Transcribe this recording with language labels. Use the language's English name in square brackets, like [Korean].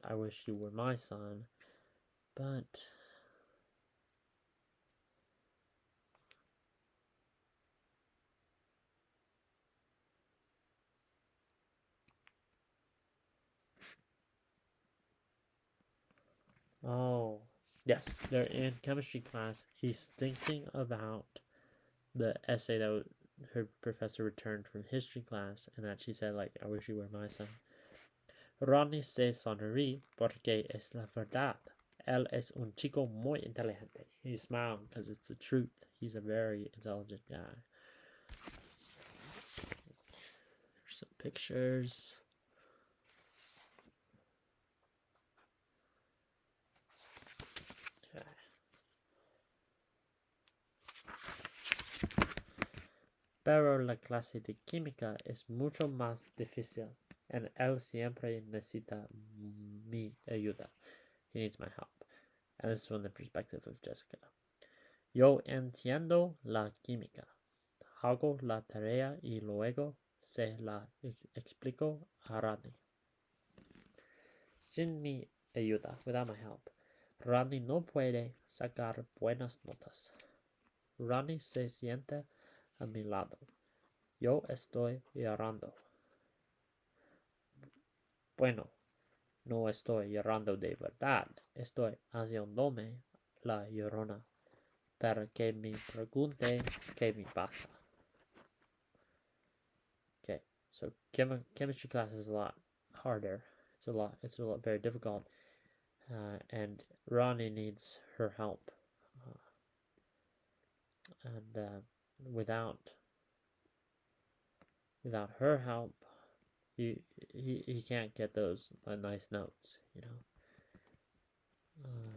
[English] I wish you were my son. But oh, yes, they're in chemistry class. He's thinking about the essay that her professor returned from history class, and that she said, like, I wish you were my son. [Spanish] Ronnie se sonríe porque es la verdad. Él es un chico muy inteligente. [English] He's smiling because it's the truth. He's a very intelligent guy. There's some pictures. Okay. [Spanish] Pero la clase de química es mucho más difícil. And él siempre necesita mi ayuda. [English] He needs my help. And this is from the perspective of Jessica. [Spanish] Yo entiendo la química. Hago la tarea y luego se la explico a Rodney. Sin mi ayuda, [English] without my help, [Spanish] Rodney no puede sacar buenas notas. Rodney se sienta a mi lado. Yo estoy llorando. Bueno, no estoy llorando de verdad. Estoy haciéndome la llorona para que me pregunte qué me pasa. [English] Okay, so chemistry class is a lot harder. It's a lot very difficult, and Ronnie needs her help. And without her help, he can't get those nice notes, you know.